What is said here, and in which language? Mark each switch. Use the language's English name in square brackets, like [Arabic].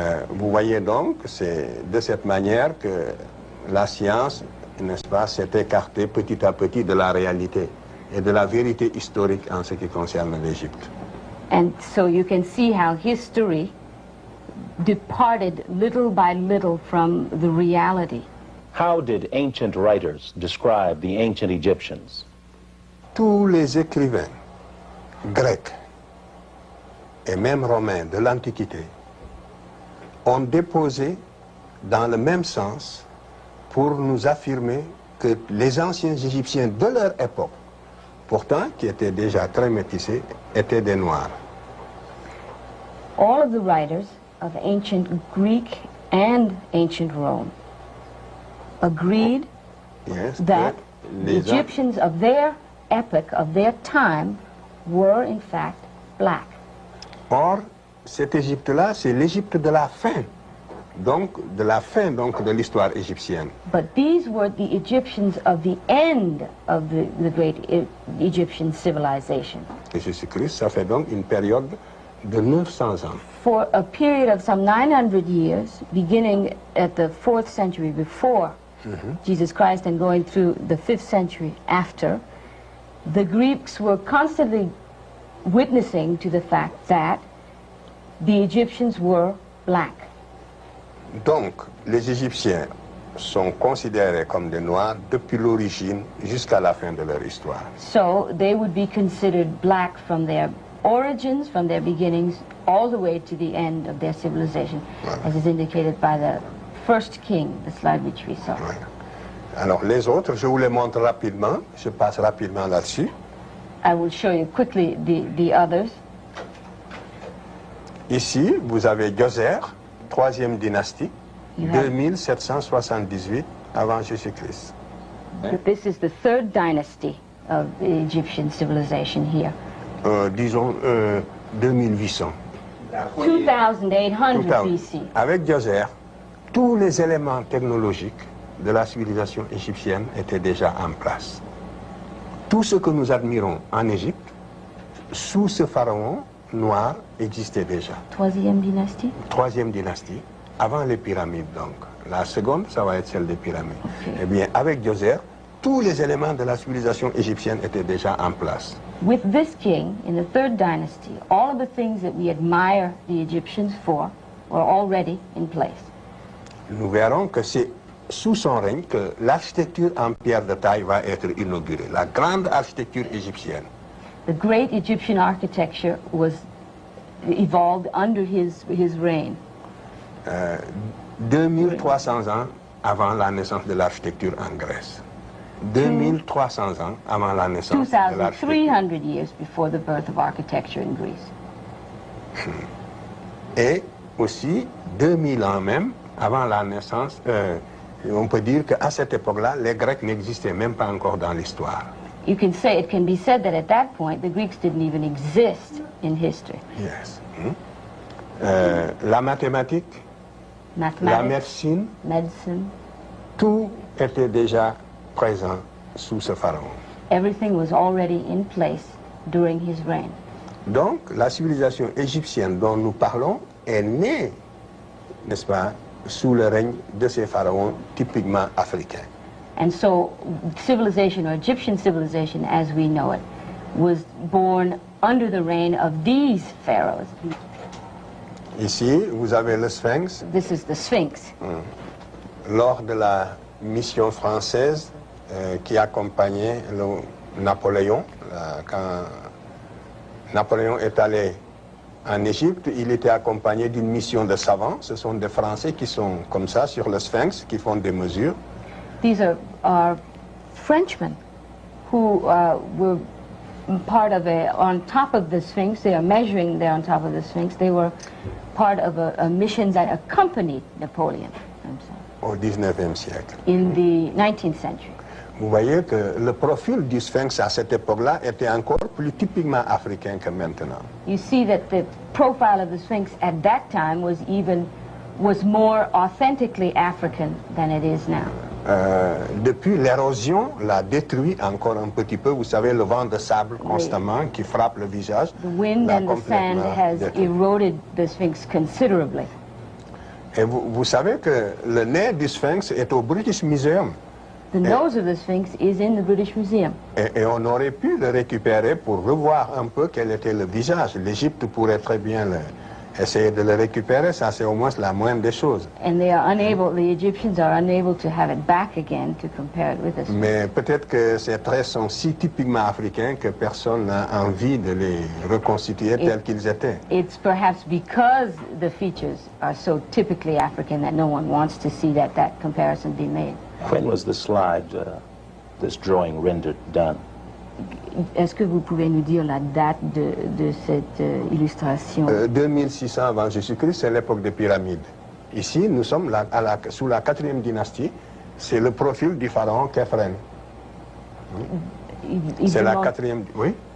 [French] Vous voyez donc, c'est de cette manière que la science, n'est-ce pas, s'est écartée petit à petit de la réalité et de la vérité historique en ce qui concerne l'Égypte. [English] And so you can see how history departed little by little from the reality. How did ancient writers describe the ancient Egyptians? [French] Tous les écrivains grecs et même romains de l'Antiquité ont déposé dans le même sens pour nous affirmer que les anciens Égyptiens de leur époque, pourtant qui étaient déjà très métissés, étaient des Noirs. [English] All of the writers of ancient Greek and ancient Rome agreed Yes, that [French] que [English] the [French] les [English] Egyptians of their epoch, of their time, were in fact black. [French] Or, cette Égypte-là, c'est l'Égypte de la fin, donc de la fin donc, de l'histoire égyptienne. [English] But these were the Egyptians of the end of the great Egyptian civilization. [French] Et Jésus-Christ, ça fait donc une période de 900 ans. [English] For a period of some 900 years, beginning at the 4th century before Jesus Christ and going through the 5th century after, the Greeks were constantly witnessing to the fact that the Egyptians were black. [French] Donc, les Égyptiens sont considérés comme des Noirs depuis l'origine jusqu'à la fin de leur histoire. [English] So they would be considered black from their origins, from their beginnings, all the way to the end of their civilization, as is indicated by the first king, the slide which we saw. [French] Ouais. Alors, les autres, je vous les montre rapidement. Je passe rapidement là-dessus. [English] I will show you quickly the others. [French] Ici, vous avez Djoser, 3e dynastie, [English] You have- [French] 2778 avant Jésus-Christ. [English] This is the third dynasty of the Egyptian civilization here. [French] Disons 2800. [English] 2800 BC. [French] Avec Djoser, tous les éléments technologiques de la civilisation égyptienne étaient déjà en place. Tout ce que nous admirons en Égypte, sous ce pharaon noir, existait déjà. Troisième dynastie? Troisième dynastie, avant les pyramides donc. La seconde, ça va être celle des pyramides. [English] Okay. [French] Eh bien, avec Djoser, tous les éléments de la civilisation égyptienne étaient déjà en place. [English] With this king, in the third dynasty, all of the things that we admire the Egyptians for were already in place. [French] Nous verrons que c'est sous son règne que l'architecture en pierre de taille va être inaugurée, la grande architecture égyptienne. [English] The great Egyptian architecture was evolved under his reign. [French] 2300 ans avant la naissance de l'architecture en Grèce. 2300 ans avant la naissance de l'architecture. [English] 2,300 years before the birth of architecture in Greece. [French] Et aussi 2000 ans même avant la naissance, on peut dire qu'à cette époque-là, les Grecs n'existaient même pas encore dans l'histoire. [English] You can say, it can be said that at that point, the Greeks didn't even exist in history. [French] Yes. La mathématique, la [English] Mathematics, [French] médecine, [English] medicine, [French] tout était déjà présent sous ce pharaon. [English] everything was already in place during his reign. [French] Donc, la civilisation égyptienne dont nous parlons est née, n'est-ce pas, sous le règne de ces pharaons typiquement africains. [English] And so civilization, or Egyptian civilization as we know it, was born under the reign of these pharaohs. [French] Ici, vous avez le Sphinx. [English] This is the Sphinx. [French] Lors de la mission française qui accompagnait Napoléon, quand Napoléon est allé en Égypte, il était accompagné d'une mission de savants. Ce sont des Français qui sont comme ça sur le Sphinx, qui font des mesures. [English] These are Frenchmen who were part of on top of the Sphinx. They are measuring there on top of the Sphinx. They were part of a mission that accompanied Napoleon [French] Au 19e siècle. [English] in the 19th century. [French] Vous voyez que le profil du Sphinx à cette époque-là était encore plus typiquement africain que maintenant. [English] You see that the profile of the Sphinx at that time was more authentically African than it is now. [French] Depuis, l'érosion l'a détruit encore un petit peu. Vous savez, le vent de sable constamment qui frappe le visage. [English] The wind [French] l'a [English] and the sand [French] complètement [English] has [French] détruit. [English] eroded the Sphinx considerably. [French] Et vous savez que le nez du Sphinx est au British Museum. [English] The nose of the Sphinx is in the British Museum. [French] Et on aurait pu le récupérer pour revoir un peu quel était le visage. L'Égypte pourrait très bien essayer de le récupérer. Ça, c'est au moins la moindre des choses. [English] And the Egyptians are unable to have it back again to compare it with the Sphinx. [French] Mais peut-être que ces traits sont si typiquement africains que personne n'a envie de les reconstituer tels qu'ils étaient. [English] It's perhaps because the features are so typically African that no one wants to see that comparison be made. When was the slide, this drawing rendered done? [French] Est-ce que vous pouvez nous dire la date de cette illustration? 2600 avant Jésus-Christ, c'est l'époque des pyramides. Ici, nous sommes sous la 4e dynastie. C'est le profil du pharaon Khéphren. C'est la 4e... Oui?